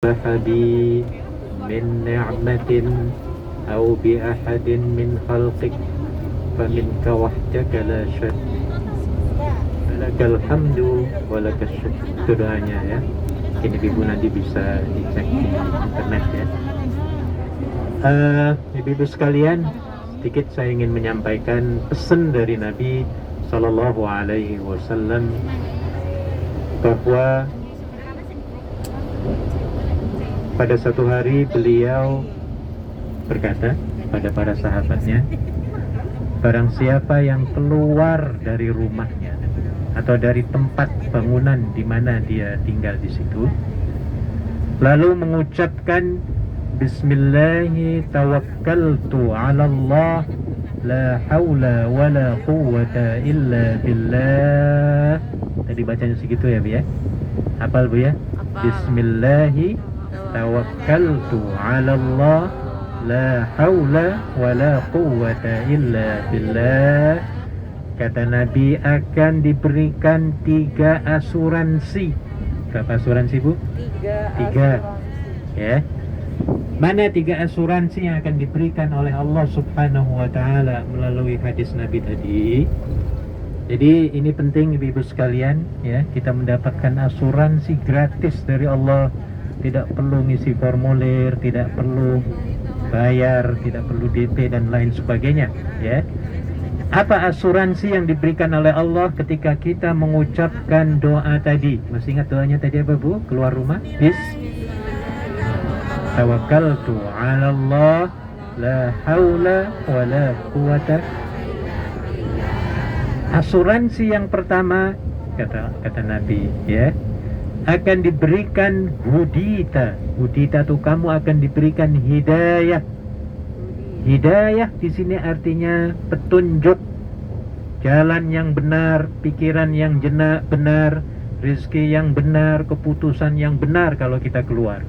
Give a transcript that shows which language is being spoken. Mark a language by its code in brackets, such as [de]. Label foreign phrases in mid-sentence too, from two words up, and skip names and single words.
[ar] بي من نعمة أو بأحد من خلقك فمنك وحدك لا شريك لك الحمد ولك الsyukur. [id] Itu doanya ya. Ini ibu nanti bisa dicek di internet ya. Ibu-ibu sekalian, sedikit saya ingin menyampaikan pesan dari Nabi [ar] صلى الله عليه وسلم [id] bahwa pada suatu hari beliau berkata pada para sahabatnya, barang siapa yang keluar dari rumahnya atau dari tempat bangunan di mana dia tinggal di situ, lalu mengucapkan [ar] بسم الله توكلت على الله لا حول ولا قوة إلا بالله. [id] Tadi bacanya segitu ya Bu ya? Hafal Bu ya? [ar] بسم الله توكلت على الله لا حول ولا قوة إلا بالله. [id] Kata Nabi akan diberikan 3 asuransi. Berapa asuransi Bu? 3 ya. Mana 3 asuransi yang akan diberikan oleh Allah [ar] سبحانه وتعالى [id] melalui hadis Nabi tadi? Jadi ini penting ibu-ibu sekalian ya, kita mendapatkan asuransi gratis dari Allah. Tidak perlu ngisi formulir, tidak perlu bayar, tidak perlu DP dan lain sebagainya ya. Apa asuransi yang diberikan oleh Allah ketika kita mengucapkan doa tadi? Masih ingat doanya tadi apa Bu? Keluar rumah? [ar] توكلت على الله لا حول ولا قوة. [id] Asuransi yang pertama kata Nabi ya, akan diberikan hudita. Hudita itu kamu akan diberikan hidayah. Hidayah di sini artinya petunjuk, jalan yang benar, pikiran yang benar, rezeki yang benar, keputusan yang benar kalau kita keluar.